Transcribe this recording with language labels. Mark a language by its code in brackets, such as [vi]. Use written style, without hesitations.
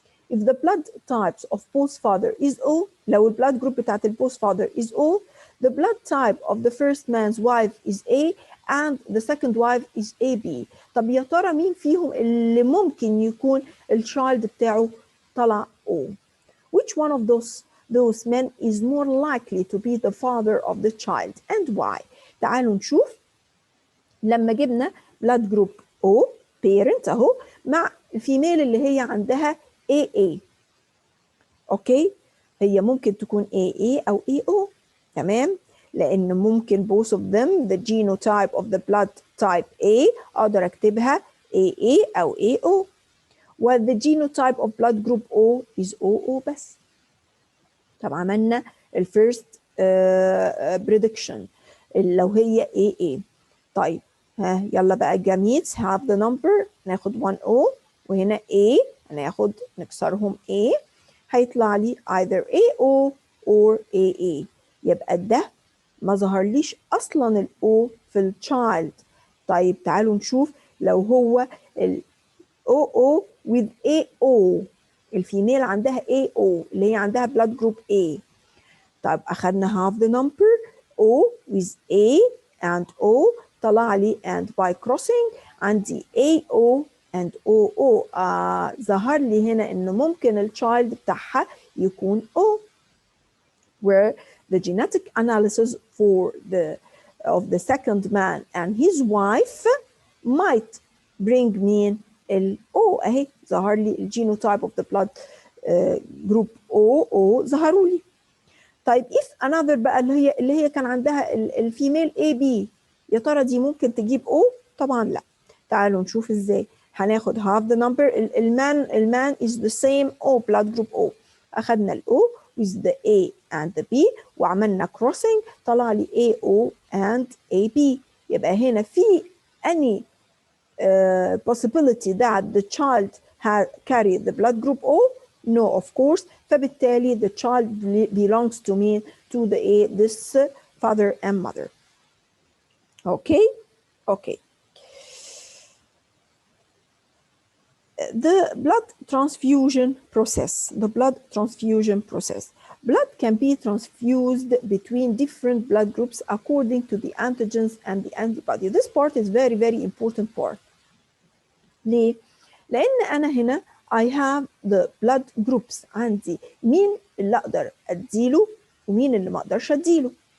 [en] If the blood types of both father is O [ar] لو البلاد جروب بتاعت [en] both father is O the blood type of the first man's wife is A and the second wife is AB. [ar] طب يا ترى مين فيهم اللي ممكن يكون الشايلد بتاعه طلع O? [en] Which one of those men is more likely to be the father of the child and why? [ar] تعالوا نشوف لما جبنا [en] blood group O [ar] parent اهو مع الفيميل اللي هي عندها AA. اوكي، هي ممكن تكون AA او AO. تمام، لان ممكن [en] both of them the genotype of the blood type A [ar] اقدر اكتبها [en] AA او AO، و the genotype of blood group O is OO بس. [ar] طب عملنا الفيرست prediction لو هي AA. طيب ها يلا بقى [en] gametes have the number، [ar] ناخد 1O وهنا A هناخد نكسرهم A، هيطلع لي either AO or AA. يبقى ده ما ظهرليش اصلا ال O في التشايلد. طيب تعالوا نشوف لو هو ال OO with AO، الفيميل عندها AO اللي هي عندها blood group A. طيب أخدنا [en] half the number O with A and O، [ar] طلع لي [en] and by crossing عندي AO and OO. [ar] ظهر لي هنا إنه ممكن الchild بتاعها يكون O، [en] where the genetic analysis for the second man and his wife might bring [ar] مين ال O. أهي ظهر لي الجينوتايب of the blood group O ظهروا لي. طيب [en] if another [ar] بقى اللي هي كان عندها الفيميل AB، يا ترى دي ممكن تجيب O؟ طبعا لا. تعالوا نشوف ازاي. هناخد [en] half the number، [ar] المان [en] is the same O blood group O. اخدنا ال O with the A and the B وعملنا crossing طلع لي AO and AB. [ar] يبقى هنا في [en] any possibility that the child carry the blood group O? No, of course. فبالتالي the child belongs to me, to the A, this father and mother. Okay? Okay. The blood transfusion process. The blood transfusion process. Blood can be transfused between different blood groups according to the antigens and the antibody. This part is very, very important part. [ar] ليه؟ لأن أنا هنا [en] I have the blood groups. [ar] عندي مين اللي أقدر أديله ومين اللي ما أقدرش أديله.